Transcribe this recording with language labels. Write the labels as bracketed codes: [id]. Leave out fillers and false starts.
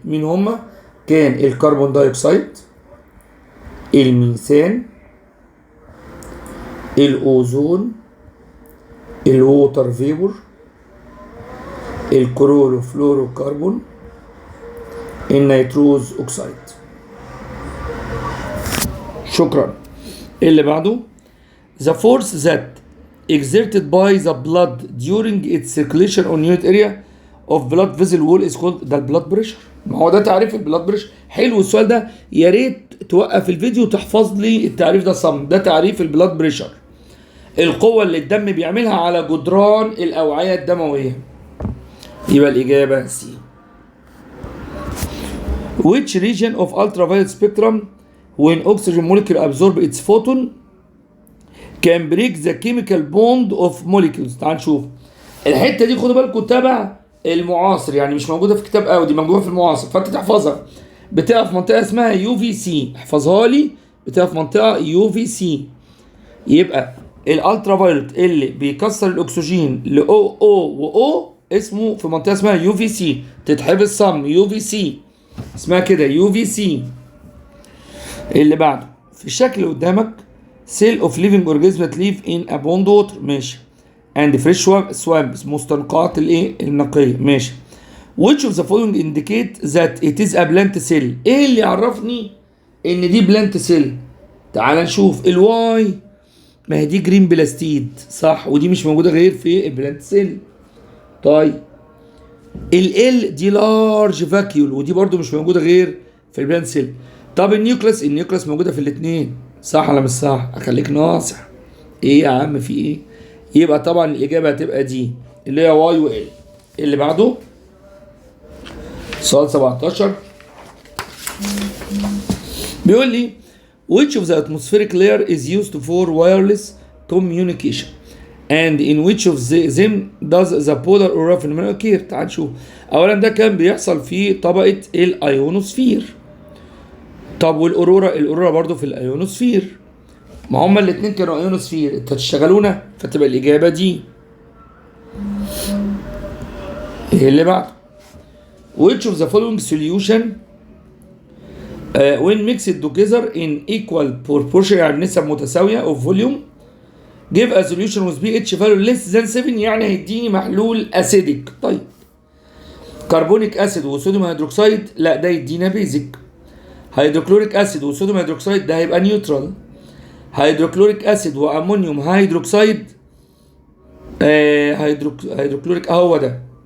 [ar] مين هما؟ كان الكربون دايوكسيد، الميثان، الاوزون، الووتر فيبور، الكلوروفلوروكربون، النيتروز اوكسيد. شكرا. اللي بعده [en] the force that exerted by the blood during its circulation on unit area of blood vessel wall is called. [ar] ده البلاد بريشر. ما هو ده تعريف البلاد بريشر. حلو السؤال ده، يا ريت توقف الفيديو وتحفظ لي التعريف ده صم. ده تعريف البلاد بريشر، القوة اللي الدم بيعملها على جدران الأوعية الدموية. يبقى الإجابة سي. [en] Which region of ultraviolet spectrum when oxygen molecule absorb its photon can break the chemical bond of molecules. [ar] تعال نشوف الحتة دي، خدوا بالكم تبع المعاصر، يعني مش موجودة في كتاب قوي، دي موجودة في المعاصر، فأنت تحفظها. بتقف في منطقة اسمها يو في سي، احفظها لي. بتقف في منطقة يو في سي. يبقى الالترا فايولت اللي بيكسر الاكسجين ل او و اسمه في منطقه اسمها يو في سي، تتحفظ صم. يو في سي اسمها كده، يو في سي. اللي بعده في الشكل قدامك سيل اوف ليفنج اورجانيزم [en] that live in a pond water، [ar] ماشي، [en] and fresh swamps، [ar] مستنقعات النقيه، ماشي. [en] which of the following indicate that it is a plant cell. [ar] ايه اللي يعرفني ان دي بلانت سيل؟ تعال نشوف. الواي، ما هي دي جرين بلاستيد صح، ودي مش موجوده غير في البلانت سيل. طيب ال دي لارج فاكيول، ودي برضو مش موجوده غير في البلانت سيل. طب النيوكلاس موجوده في الاثنين، صح ولا مش صح؟ اخليك ناصح. ايه يا عم في ايه؟ يبقى طبعا الاجابه هتبقى دي اللي هي واي وال. اللي بعده سؤال 17 بيقول لي [en] which of the atmospheric layer is used for wireless communication and in which of them does the polar aurora phenomenon occur. [ar] تعال نشوف. اولا ده كان بيحصل في طبقه الايونوسفير. طب والاورورا؟ الاورورا برضو في الايونوسفير. ما هما الاثنين كانوا ايونوسفير، انت تشتغلونا، فتبقى الاجابه دي. ايه اللي بعده؟ [en] which of the following solution when mixed together in equal proportion، [ar] يعني نسب متساويه [en] of volume give a solution with pH value less than 7، [ar] يعني هيديني محلول اسيدك. طيب كربونيك اسيد وصوديوم هيدروكسيد، لا ده يدينا بيزك. هيدروكلوريك اسيد وصوديوم هيدروكسيد ده هيبقى نيوترال. هيدروكلوريك اسيد وامونيوم هيدروكسيد هيدروكلوريك هو ده.